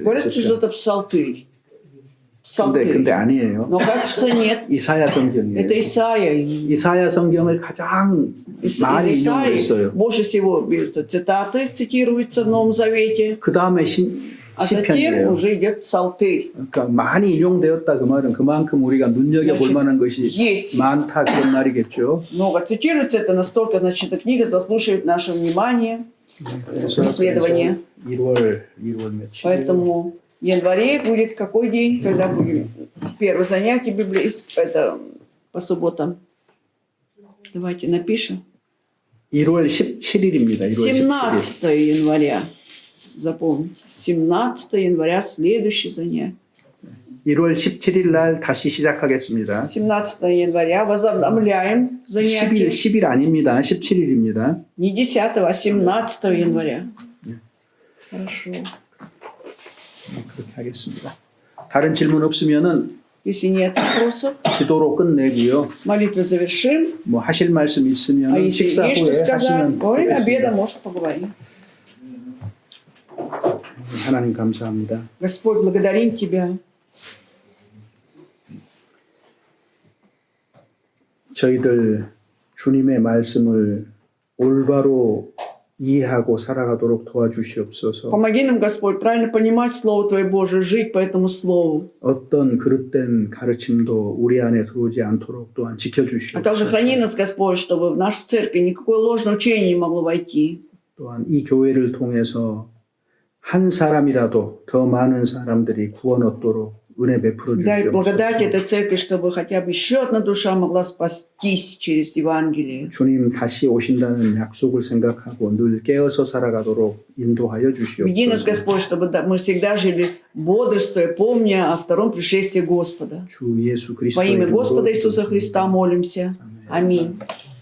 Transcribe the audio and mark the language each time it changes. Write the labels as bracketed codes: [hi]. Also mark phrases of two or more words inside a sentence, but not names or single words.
[ru] говорят, что [ko] 했었죠. [ru] это псалтырь. [ko] 근데 아니에요. [ru] Но кажется, нет. [ko] 이사야 성경이에요. [ru] Это Исаия. [ko] 이사야 성경을 가장 [ru] Из [ko] 많이 [ru] Исаии [ko] 인용했어요. [ru] больше всего берутся цитаты, цитируются в Новом Завете. [ko] 그 다음에 [ru] А затем [ko] 시편이에요. [ru] уже идет псалтырь. [ko] 그러니까 많이 인용되었다 그 말은 그만큼 우리가 눈여겨볼 만한 것이 [ru] Есть [ko] 많다 그런 말이겠죠. [ru] много цитируется, это настолько, значит, эта книга заслуживает нашего внимания, [ko] 그래서 [ru] исследования. [ko] 1월 며칠. [ru] Поэтому в январе будет какой день, когда будет первое занятие библейское, это по субботам. Давайте напишем. [ko] 1월 17일입니다. 1월 17일. [ru] 17 января. Запомните. 17 января следующее занятие. [ko] 1월 17일 날 다시 시작하겠습니다. [ru] 17 января возобновляем занятия. [ko] 10일 아닙니다. 17일입니다. [ru] Не 10, а 17 января. Хорошо. [ko] 그렇게 하겠습니다. 다른 질문 없으면은 [ru] Если нет вопросов, [ko] 기도로 끝내고요. [ru] молитвы завершим. [ko] 뭐 하실 말씀 [ru] А [ko] 있으면 [ru] если [ko] 식사 [ru] есть что [ko] 후에 [ru] сказать, [ko] 하시면 [ru] во время обеда [ko] 되겠습니다. [ru] можно поговорить. [ko] 하나님 감사합니다. [ru] Господь, благодарим Тебя. [ko] 저희들 주님의 말씀을 올바로 이해하고 살아가도록 도와주시옵소서. [ru] Помоги нам, Господь, правильно понимать Слово Твое Божие, жить по этому Слову. [ko] 어떤 그릇된 가르침도 우리 안에 들어오지 않도록 또한 [ru] А также [ko] 지켜주시옵소서. [ru] храни нас, Господь, чтобы в нашу церковь никакое ложное учение не могло войти. [ko] 또한 이 교회를 통해서 한 사람이라도 더 많은 사람들이 구원 얻도록 은혜 베풀어 [ru] Дай благодать [ko] 주시옵소서. [ru] этой церкви, чтобы хотя бы еще одна душа могла спастись через Евангелие. [ko] 주님 다시 오신다는 약속을 생각하고 늘 깨어서 살아가도록 인도하여 [ru] Веди нас, [ko] 주시옵소서. [ru] Господь, чтобы мы всегда жили бодрствуя, помня о втором пришествии Господа. [ko] 주 예수 [ru] Во [ko] 그리스도의 [ru] имя [ko] 이름으로 [ru] Господа Иисуса [ko] 기도드립니다. [ru] Христа молимся. [ko] 아멘. [ru] Аминь.